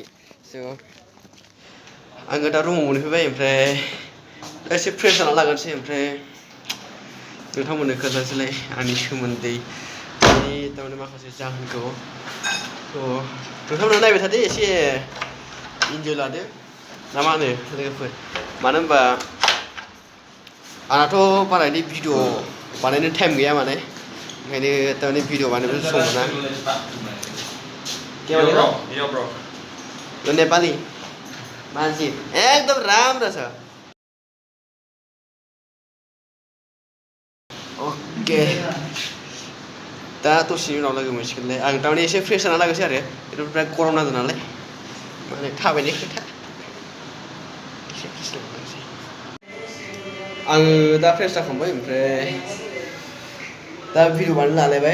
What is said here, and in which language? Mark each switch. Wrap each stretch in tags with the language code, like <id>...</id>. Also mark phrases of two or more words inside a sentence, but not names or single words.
<brx>स' आङो दा रुमाव मोनफैबाय ओमफ्राय एसे फ्रेस जाना लागोनसै ओमफ्राय नोंथांमोननो खोन्थानोसैलाय आंनि सोमोन्दै माने थारमाने माखासे जाहोनखौ। थ' नोंथांमोना नायबाय थादो एसे इन्जय लादो ना मा होनो लोगोफोर। मानो होनबा आंनाथ' बारा बिदि भिडिअ बानायनो टाइम गैया माने ओंखायनो थारमाने भिडिअ बानायनो सम मोना।</brx> <en>Yo bro.</en> <ne>Lo नेपाली मान्छे एकदम राम्रो छ।</ne> <brx>ओके दा दसेनि उनाव लोगो मोनसिगोनलाय। आं थारमाने एसे फ्रेस जाना लागोसै आरो बेथ' बिराद गरम जादों नालाय माने थाबायनाय खोथा एसे फ्रेस जाना लागोसै। आङो दा फ्रेस जाखांबाय ओमफ्राय दा भिडिअ बानायनो लालायबाय।</brx>